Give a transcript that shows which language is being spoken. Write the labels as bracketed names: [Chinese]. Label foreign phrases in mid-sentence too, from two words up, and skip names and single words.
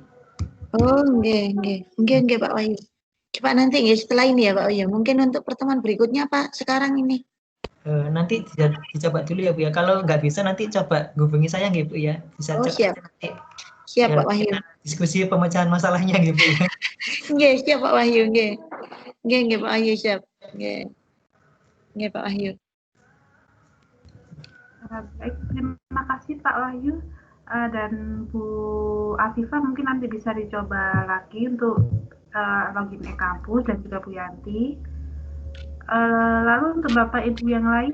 [Indonesian] Oh, nggih Pak Wahyu. Coba nanti ya setelah ini ya Pak Wahyu. Mungkin untuk pertemuan berikutnya Pak sekarang ini. Nanti dicoba dulu ya Bu ya. Kalau nggak bisa nanti coba hubungi saya nggih Bu ya. Bisa Oh, coba siap. nanti. Siap Ya, Pak Wahyu. diskusi pemecahan masalahnya gitu ya. Nggih, siap Pak Wahyu, nggih. Nggih Pak Wahyu siap. Nggih. Nggih Pak Wahyu. Baik, terima kasih Pak Wahyu dan Bu Afifah, mungkin nanti bisa dicoba lagi untuk login e-kampus dan juga Bu Yanti. Lalu untuk Bapak Ibu yang lain?